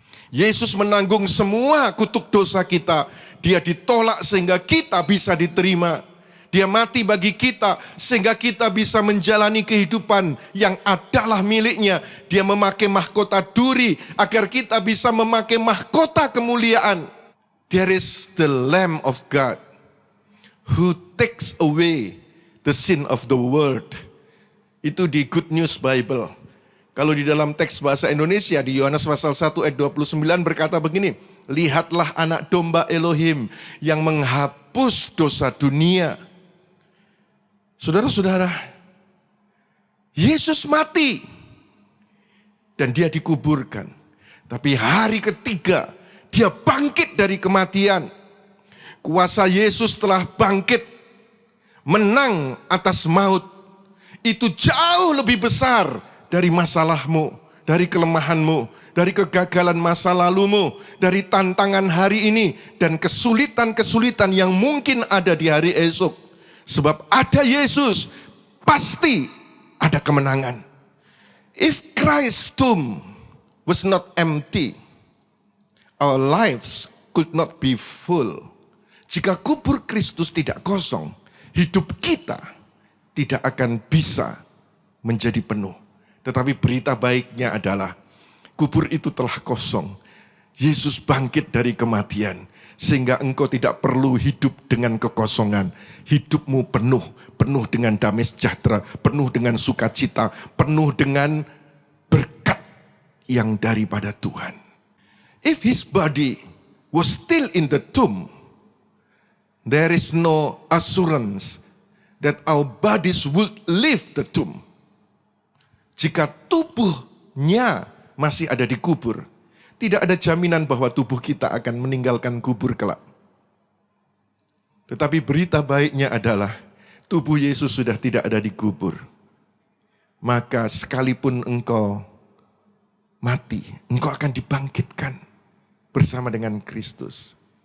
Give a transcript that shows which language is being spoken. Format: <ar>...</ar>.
<id>Yesus menanggung semua kutuk dosa kita. Dia ditolak sehingga kita bisa diterima. Dia mati bagi kita sehingga kita bisa menjalani kehidupan yang adalah miliknya. Dia memakai mahkota duri agar kita bisa memakai mahkota kemuliaan.</id> <en>There is the Lamb of God who takes away the sin of the world.</en> <id>Itu di Good News Bible. Kalau di dalam teks bahasa Indonesia di Yohanes pasal 1 ayat 29 berkata begini, lihatlah anak domba Elohim yang menghapus dosa dunia. Saudara-saudara, Yesus mati dan dia dikuburkan. Tapi hari ketiga dia bangkit dari kematian. Kuasa Yesus telah bangkit, menang atas maut. Itu jauh lebih besar dari masalahmu, dari kelemahanmu, dari kegagalan masa lalumu, dari tantangan hari ini, dan kesulitan-kesulitan yang mungkin ada di hari esok. Sebab ada Yesus, pasti ada kemenangan.</id> <en>If Christ's tomb was not empty, our lives could not be full.</en> <id>Jika kubur Kristus tidak kosong, hidup kita tidak akan bisa menjadi penuh. Tetapi berita baiknya adalah kubur itu telah kosong. Yesus bangkit dari kematian. Sehingga engkau tidak perlu hidup dengan kekosongan. Hidupmu penuh dengan damai sejahtera, penuh dengan sukacita, penuh dengan berkat yang daripada Tuhan.</id> <en>If his body was still in the tomb, there is no assurance that our bodies would leave the tomb.</en> <id>Jika tubuhnya masih ada di kubur, tidak ada jaminan bahwa tubuh kita akan meninggalkan kubur kelak. Tetapi berita baiknya adalah tubuh Yesus sudah tidak ada di kubur. Maka sekalipun engkau mati, engkau akan dibangkitkan bersama dengan Kristus.</id>